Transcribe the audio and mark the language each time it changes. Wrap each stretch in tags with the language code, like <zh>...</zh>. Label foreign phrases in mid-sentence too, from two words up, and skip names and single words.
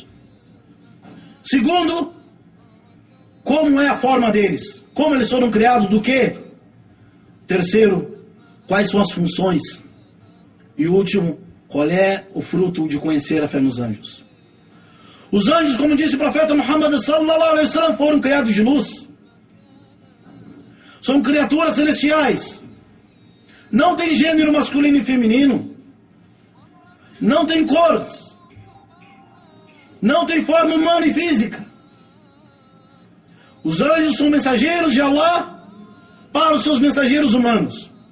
<pt>Segundo, como é a forma deles, como eles foram criados, do quê? Terceiro, quais são as funções? E último, qual é o fruto de conhecer a fé nos anjos? Os anjos, como disse o profeta Muhammad</pt> <ar>صلى الله عليه وسلم,</ar> <pt>foram criados de luz. São criaturas celestiais. Não tem gênero masculino e feminino. Não tem cores. Não tem forma humana e física. Os anjos são mensageiros de Allah para os seus mensageiros humanos.</pt>